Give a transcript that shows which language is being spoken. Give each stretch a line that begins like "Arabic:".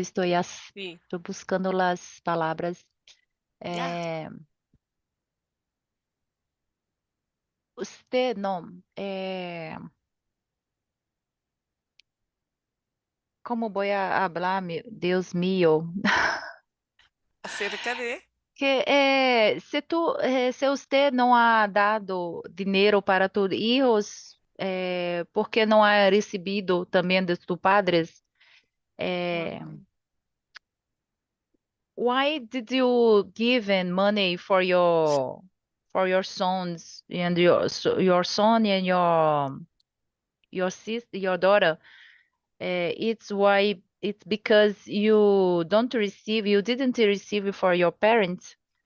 Spanish: estoy buscando las palabras. ya, Eh, usted, no. ¿Cómo voy a hablar, Dios mío? acerca de...
Portuguese: Que se
Spanish: usted
Portuguese: não ha dado dinheiro para
Spanish: tus hijos,
Portuguese: porque não ha recebido também de
Spanish: tus padres,
Portuguese: eh, Ujú.
English: why did you give in money for your sons and your son and your sister, your daughter? It's because you didn't receive for your parents.